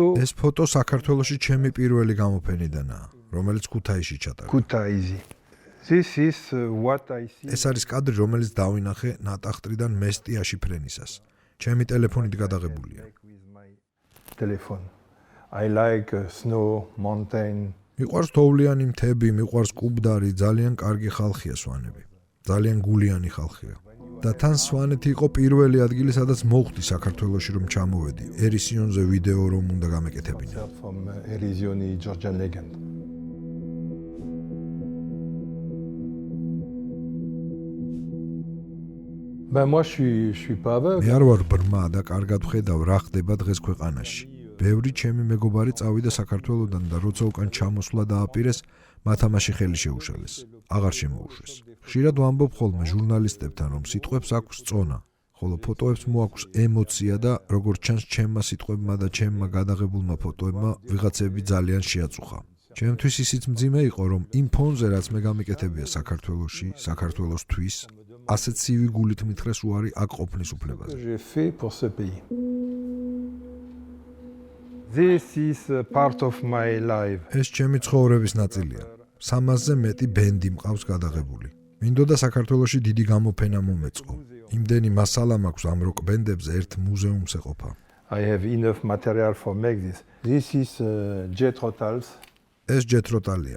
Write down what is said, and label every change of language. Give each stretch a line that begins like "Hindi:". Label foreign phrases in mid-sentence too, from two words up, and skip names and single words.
Georgian: ეს ფოტო საქართველოში ჩემი პირველი გამოფენიდანაა, რომელიც ქუთაისში ჩატარდა.
English: Kutaisi. This is what I see.
Georgian: ეს არის კადრი, რომელიც დავინახე ნატახტრიდან მესტიაში ფრენისას. ჩემი ტელეფონით გადაღებულია.
English: With my telephone. I like snow, mountain.
Georgian: მიყვარს თოვლიანი მთები, მიყვარს კუბდარი, ძალიან კარგი ხალხია სვანები. ძალიან გულიანი ხალხია. და თან სვანეთი იყო პირველი ადგილი, სადაც მოხვდი საქართველოში რომ ჩამოვედი. ერისიონზე ვიდეო რომ უნდა გამეკეთებინა.
English: From Erisioni, Georgian legend.
French: Ben moi je suis pas aveugle.
Georgian: მე არ ვარ ბრმა და კარგად ვხედავ რა ხდება დღეს ქვეყანაში. ბევრი ჩემი მეგობარი წავიდა საქართველოდან და როცა უკან ჩამოსვლა დააპირეს, მათ ამაში ხელი შეუშალეს. აღარ შემოუშვეს. ხშირად ვამბობ ხოლმე ჟურნალისტებთან, რომ სიტყვებს აქვს წონა, ხოლო ფოტოებს მოაქვს ემოცია და როგორც ჩანს ჩემმა სიტყვებმა და ჩემმა გადაღებულმა ფოტოებმა ვიღაცები ძალიან შეაწუხა. ჩემთვის ისიც მძიმე იყო, რომ იმ ფონზე რაც მე გამიკეთებია საქართველოში, საქართველოსთვის, ასე ცივი გულით მითხრეს უარი აქ ყოფნის უფლებაზე.
French: J'ai fait pour ce pays.
English: This is part of my life.
Georgian: ეს ჩემი ცხოვრების ნაწილია. 300-ზე მეტი ბენდი მყავს გადაღებული. მინდოდა საქართველოში დიდი გამოფენა მომეწყო. იმდენი მასალა მაქვს ამ როკ ბენდებზე ერთ მუზეუმს ეყოფა.
English: I have enough material for make this. This is Jethro Tull.
Georgian: ეს Jethro Tull-ია.